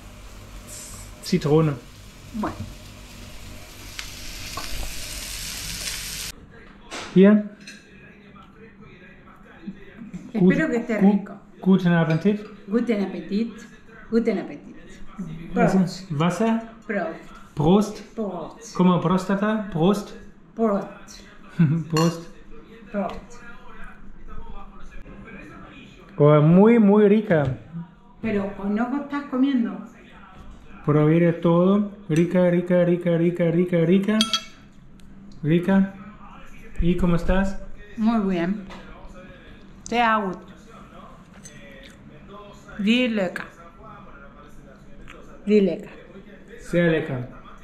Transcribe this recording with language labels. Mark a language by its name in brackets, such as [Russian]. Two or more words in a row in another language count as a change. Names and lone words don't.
[German] Zitrone. [Spanish] Bueno. [German] Hier. [Spanish] Espero que esté rico. [German] Guten Appetit. Guten Appetit. Guten Appetit. Prost. Wasser. Prost. Prost. Prost. [Spanish] Como Prostata. Prost. [German] Prost. Prost. Prost. [Spanish] Oh, muy, muy rica. Pero no estás comiendo. Probé todo. Rica, rica, rica, rica, rica, rica. Rica. ¿Y cómo estás? Muy bien. [German] Sehr gut. Die lecker. Die lecker. Sehr lecker.